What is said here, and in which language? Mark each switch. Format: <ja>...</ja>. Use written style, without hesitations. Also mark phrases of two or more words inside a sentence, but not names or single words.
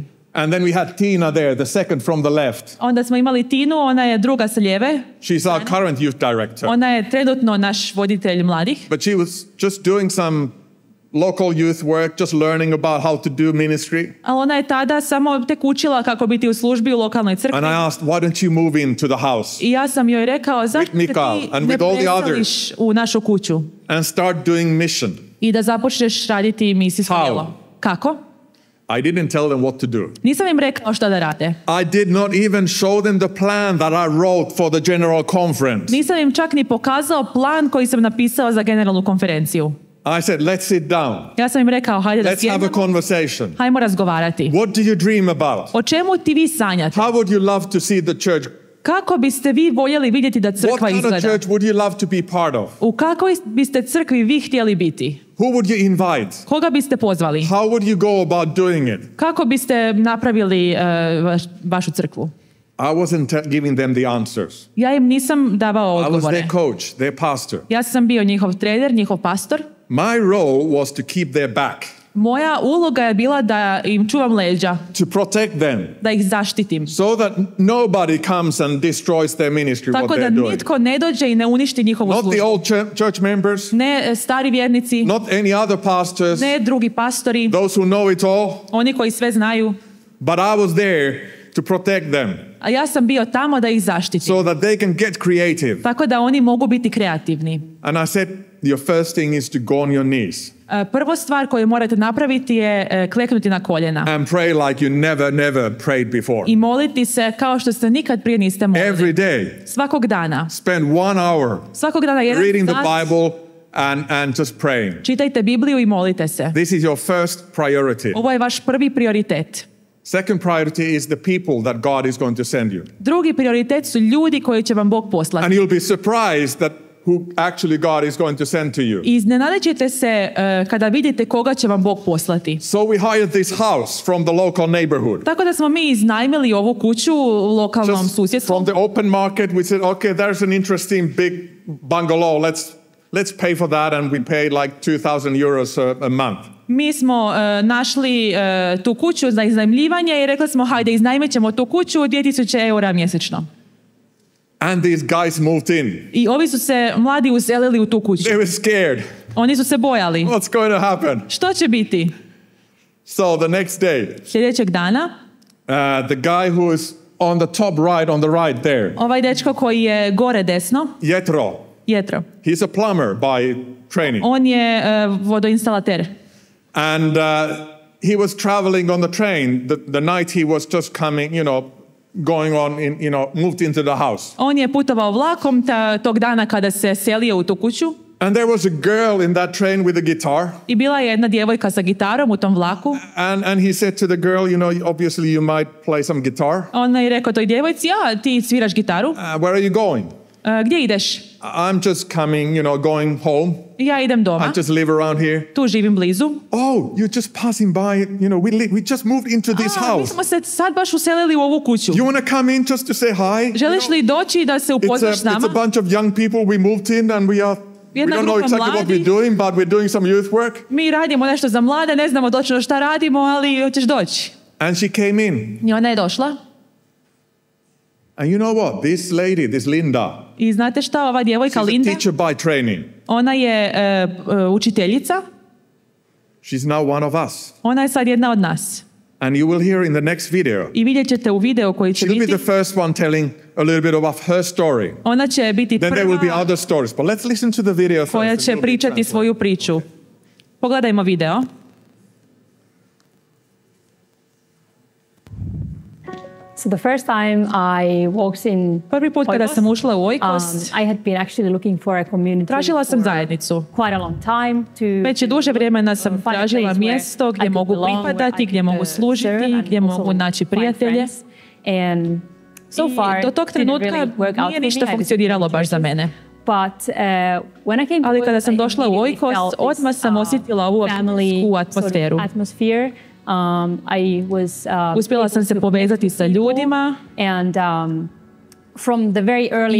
<en>And then we had Tina there, the second from the left.</en> <hr>Onda smo imali Tinu, ona je druga sa lijeve.</hr> <en>She's our current youth director.</en> <hr>Ona je trenutno naš voditelj mladih.</hr> <en>But she was just doing some local youth work, just learning about how to do ministry.</en> <hr>Ali ona je tada samo tek učila kako biti u službi u lokalnoj crkvi.</hr> <en>And I asked, why don't you move into the house</en> <hr>I ja sam joj rekao, zašto ti</hr> <en>Mikael and</en> <hr>ne</hr> <en>with all the</en> <hr>preseliš u našu kuću</hr> <en>and start doing mission?</en> <hr>i da započneš raditi misijsko</hr> <en>How?</en> <hr>djelo? Kako?</hr> <en>I didn't tell them what to do.</en> <hr>Nisam im rekao šta da rade.</hr> <en>I did not even show them the plan that I wrote for the general conference.</en> <hr>Nisam im čak ni pokazao plan koji sam napisao za generalnu konferenciju.</hr> <en>I said, let's sit down.</en> <hr>Ja sam im rekao, hajde da</hr> <en>Let's have a</en> <hr>sjednemo,</hr> <en>conversation.</en> <hr>hajmo razgovarati.</hr> <en>What do you dream about?</en> <hr>O čemu ti vi sanjate?</hr> <en>How would you love to see the church?</en> <hr>Kako biste vi voljeli vidjeti da</hr> <en>What</en> <hr>crkva</hr> <en>kind of</en> <hr>izgleda?</hr> <en>church would you love to be part of?</en> <hr>U kakvoj biste crkvi vi htjeli biti?</hr> <en>Who would you invite?</en> <hr>Koga biste pozvali?</hr> <en>How would you go about doing it?</en> <hr>Kako biste napravili vašu crkvu?</hr> <en>I wasn't giving them the answers.</en> <hr>Ja im nisam davao</hr> <en>I was</en> <hr>odgovore.</hr> <en>their coach, their pastor.</en> <hr>Ja sam bio njihov trener, njihov pastor.</hr> <en>My role was to keep their back,</en> <hr>Moja uloga je bila da im čuvam leđa,</hr> <en>to protect them,</en> <hr>da ih zaštitim.</hr> <en>so that nobody comes and destroys their ministry, what</en> <hr>Tako da</hr> <en>they're doing.</en> <hr>nitko ne dođe i ne uništi njihovu</hr> <en>Not the</en> <hr>službu.</hr> <en>old church members,</en> <hr>Ne stari vjernici,</hr> <en>not any other pastors,</en> <hr>ne drugi pastori,</hr> <en>those who know it all,</en> <hr>oni koji sve znaju.</hr> <en>but I was there to protect them</en> <hr>A ja sam bio tamo da ih zaštitim.</hr> <en>so that they can get creative.</en> <hr>Tako da oni mogu biti kreativni.</hr> <en>And I said, your first thing is to go on your knees</en> <hr>Prvo stvar koju morate napraviti je kleknuti na koljena.</hr> <en>and pray like you never prayed before.</en> <hr>I moliti se kao što se nikad prije niste molili.</hr> <en>Every day,</en> <hr>Svakog dana.</hr> <en>spend 1 hour</en> <hr>Svakog dana jedan</hr> <en>reading the</en> <hr>sat.</hr> <en>Bible and just praying.</en> <hr>Čitajte Bibliju i molite se.</hr> <en>This is your first priority.</en> <hr>Ovo je vaš prvi prioritet.</hr> <en>Second priority is the people that God is going to send you.</en> <hr>Drugi prioritet su ljudi koji će vam Bog poslati.</hr> <en>And you'll be surprised that who actually God is going to send to you.</en> <hr>I iznenadit ćete se kada vidite koga će vam Bog poslati.</hr> <en>So we hired this house from the local neighborhood.</en> <hr>Tako da smo mi iznajmili ovu kuću u lokalnom susjedstvu.</hr> <en>From the open market we said, okay, there's an interesting big bungalow. Let's pay for that, and we paid like 2,000 euros a month.</en> <hr>Mi smo našli tu kuću za iznajmljivanje i rekli smo, hajde, iznajmit ćemo tu kuću 2,000 eura mjesečno.</hr> <en>And these guys moved in.</en> <hr>I ovi su se mladi uselili u tu kuću.</hr> <en>They were scared.</en> <hr>Oni su se bojali.</hr> <en>What's going to happen?</en> <hr>Što će biti?</hr> <en>So the next day,</en> <hr>sljedećeg dana,</hr> <en>the guy who is on the top right, on the right there.</en> <hr>Ovaj dečko koji je gore desno. Jetro.</hr> <en>He's a plumber by training.</en> <hr>On je vodoinstalater.</hr> <en>And he was traveling on the train. The night he was just coming, going on, moved into the house.</en> <hr>On je putovao vlakom tog dana kada se selio u tu kuću.</hr> <en>And there was a girl in that train with a guitar.</en> <hr>I bila je jedna djevojka sa gitarom u tom vlaku.</hr> <en>And he said to the girl, obviously you might play some guitar.</en> <hr>On je rekao toj djevojci, ti sviraš gitaru.</hr> <en>Where are you going?</en> <hr>Gdje ideš?</hr> <en>I'm just coming, going home.</en> <hr>Ja idem doma.</hr> <en>I just live around here.</en> <hr>Tu živim blizu.</hr> <en>Oh, you're just passing by, we just moved into this house.</en> <hr>Mi smo se sad baš uselili u ovu kuću.</hr> <en>You want to come in just to say hi?</en> <hr>Želiš li doći da se upoznaš s nama?</hr> <en>It's a bunch of young people we moved in, and we don't know exactly what we're doing, but we're doing some youth work.</en> <hr>Mi radimo nešto za mlade, ne znamo točno šta radimo, ali hoćeš doći.</hr> <en>And she came in.</en> <hr>I ona je došla.</hr> <en>And you know what? This lady, this Linda.</en> <hr>I znate šta, ova djevojka Linda?</hr> <en>She's a teacher by training.</en> <hr>Ona je učiteljica.</hr> <en>She's now one of us.</en> <hr>Ona je sad jedna od nas.</hr> <en>And you will hear in the next video.</en> <hr>I vidjet ćete u videu koji će biti.</hr> <en>She'll be the first one telling a little bit about her story.</en> <hr>Ona će biti prva.</hr> <en>Then there will be other stories. But let's listen to the video first.</en> <hr>Koja će pričati svoju priču. Pogledajmo video.</hr> <en>So the first time I walked in</en> <hr>Prvi put kada sam ušla u Oikos,</hr> <en>I had been actually looking for a community.</en> <hr>Tražila sam zajednicu.</hr> <en>Quite a long time</en> <hr>Već je duže vremena sam tražila mjesto gdje mogu pripadati, gdje mogu služiti, gdje mogu naći prijatelje.</hr> <en>And so far,</en> <hr>do tog trenutka nije ništa funkcioniralo baš za mene. Ali kada sam došla u Oikos, odmah sam osjetila ovu atmosferu. Uspjela sam se povezati sa ljudima.</hr> <en>From the very early</en>